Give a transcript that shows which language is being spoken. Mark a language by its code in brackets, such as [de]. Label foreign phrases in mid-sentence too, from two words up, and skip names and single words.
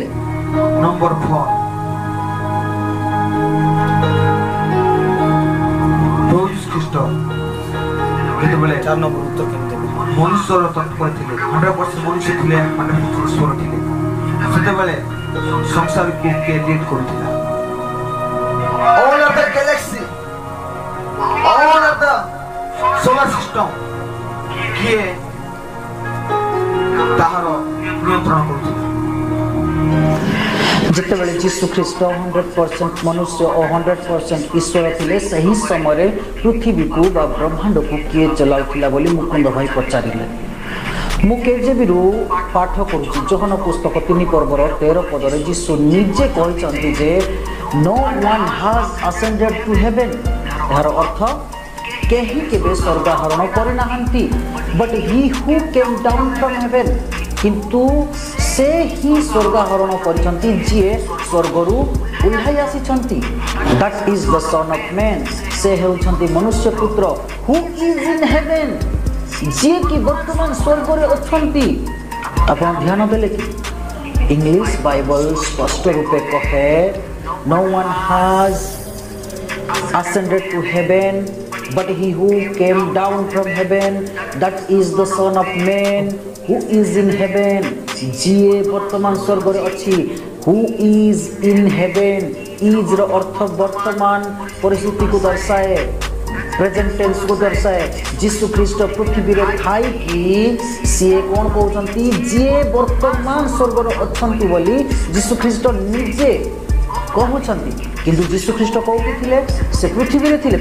[or] ନମ୍ବର 4 ପ୍ରଭୁ ଯୀଶୁ ଖ୍ରୀଷ୍ଟ ଯେତେବେଳେ 4 ନମ୍ବର ଉତ୍ତର କେମିତି ଦେବେ? ମନୁଷ୍ୟର ତତ୍ପ ଥିଲେ, 100% ମନୁଷ୍ୟ ଥିଲେ, 100% ଈଶ୍ୱର ଥିଲେ। ସେତେବେଳେ ସଂସାରକୁ କିଏ କ୍ରିଏଟ୍ କରୁଥିଲା? [en] All of the galaxy, all of the solar system [or] କିଏ ତାହାର ନିୟନ୍ତ୍ରଣ କରୁଥିଲା? ଯେତେବେଳେ ଯୀଶୁ ଖ୍ରୀଷ୍ଟ 100% ମନୁଷ୍ୟ ଓ 100% ଈଶ୍ୱର ଥିଲେ, ସେହି ସମୟରେ ପୃଥିବୀକୁ ବା ବ୍ରହ୍ମାଣ୍ଡକୁ କିଏ ଚଲାଉଥିଲା ବୋଲି ମୁକୁନ୍ଦ ଭାଇ ପଚାରିଲେ। ମୁଁ କେଜେବିରୁ ପାଠ କରୁଛି। ଯୋହନ ପୁସ୍ତକ 3 ପର୍ବର 13 ପଦରେ ଯୀଶୁ ନିଜେ କହିଛନ୍ତି ଯେ [en] no one has ascended to heaven। [or] ଏହାର ଅର୍ଥ କେହି କେବେ ସ୍ୱର୍ଗାରୋହଣ କରିନାହାନ୍ତି, [en] but he who came down from heaven। [or] କିନ୍ତୁ ସେ ହିଁ ସ୍ୱର୍ଗାରୋହଣ କରିଛନ୍ତି, ଯିଏ ସ୍ୱର୍ଗରୁ ଓହ୍ଲାଇ ଆସିଛନ୍ତି। [en] that is the son of man। [or] ସେ ହେଉଛନ୍ତି ମନୁଷ୍ୟ ପୁତ୍ର [en] who is in heaven, [or] ଯିଏ କି ବର୍ତ୍ତମାନ ସ୍ୱର୍ଗରେ ଅଛନ୍ତି। ଆପଣ ଧ୍ୟାନ ଦେଲେ କି ଇଂଲିଶ ବାଇବଲ ସ୍ପଷ୍ଟ ରୂପେ କହେ [en] no one has ascended to heaven but he who came down from heaven, that is the son of man who is in heaven। [or] ଯିଏ ବର୍ତ୍ତମାନ ସ୍ୱର୍ଗରେ ଅଛି, [en] who is in heaven। [or] is ର ଅର୍ଥ ବର୍ତ୍ତମାନ ପରିସ୍ଥିତିକୁ ଦର୍ଶାଏ, ପ୍ରେଜେଣ୍ଟ ଟେନ୍ସକୁ ଦର୍ଶାଏ। ଯୀଶୁ ଖ୍ରୀଷ୍ଟ ପୃଥିବୀରେ ଥାଇକି ସିଏ କ'ଣ କହୁଛନ୍ତି? ଯିଏ ବର୍ତ୍ତମାନ ସ୍ୱର୍ଗରେ ଅଛନ୍ତି ବୋଲି ଯୀଶୁ ଖ୍ରୀଷ୍ଟ ନିଜେ କହୁଛନ୍ତି। କିନ୍ତୁ ଯୀଶୁ ଖ୍ରୀଷ୍ଟ କୋଉଠି ଥିଲେ? ସେ ପୃଥିବୀରେ ଥିଲେ।